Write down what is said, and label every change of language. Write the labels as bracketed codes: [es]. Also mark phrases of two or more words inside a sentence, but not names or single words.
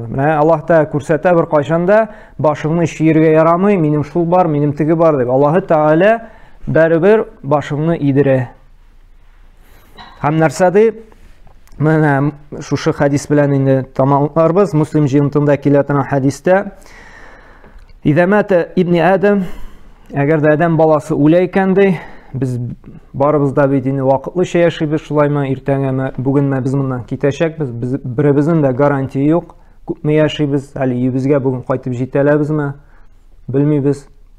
[tt] Менә Аллаһ та күрсәтә бер кайчанда, башыңны шиергә ярамый, минем шул бар, минем теге бар дип. Аллаһы Тәгалә бәрібер башыңны идерә. Һәм нәрсә ди? Менә шушы хадис белән инде тамамларбыз. Муслим җыентында килә торган хадистә: [ar] "إذا مات ابن آدم", [tt] әгәр дә адәм баласы үлә икән ди, без барыбыз да бит инде вакытлыча яшибез, шулаймы, иртәгәме, бүгенме без моннан китәчәкбез. Без беребезнең дә гарантия юк. Күпме яшибез, әле өебезгә бүген кайтып җитәләбезме, белмибез.